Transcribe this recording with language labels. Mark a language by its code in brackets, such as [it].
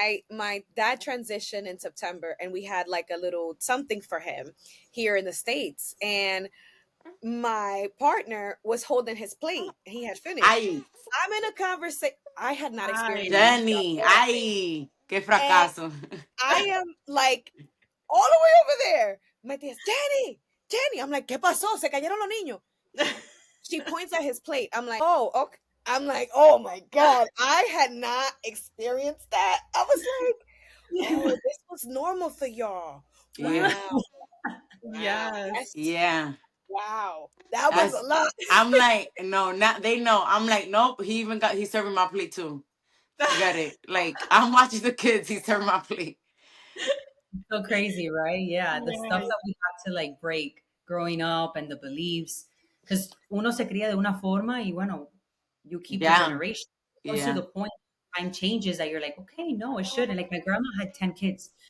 [en] My dad transitioned in September and we had like a little something for him here in the States. And my partner was holding his plate. He had finished. [es] Ay, [en] I'm in a conversation. I had not experienced this [es] Ay. [en] Jenny, before. [es] ay, qué [en] And [es] fracaso. [en] I am like all the way over there. My tia's, Jenny, Jenny. I'm like, [es] ¿qué pasó? Se cayeron los niños. [en] She points at his plate. I'm like, oh, okay. I'm like, oh my God. I had not experienced that. I was like, oh, this was normal for y'all. Yeah. Wow. Wow. Yes. That's Yeah. wow. That was a That's lot. I'm like, no, not they know. I'm like, nope, he's serving my plate too. Got it. Like I'm watching the kids, he's serving my plate. So crazy, right? Yeah, the stuff Right. that we had to like break growing up and the beliefs. Because [es] uno se cría de una forma y bueno, [en] you keep the Yeah. generation. It comes to Yeah. the point time changes that you're like, okay, no, it shouldn't. Like my grandma had 10 kids.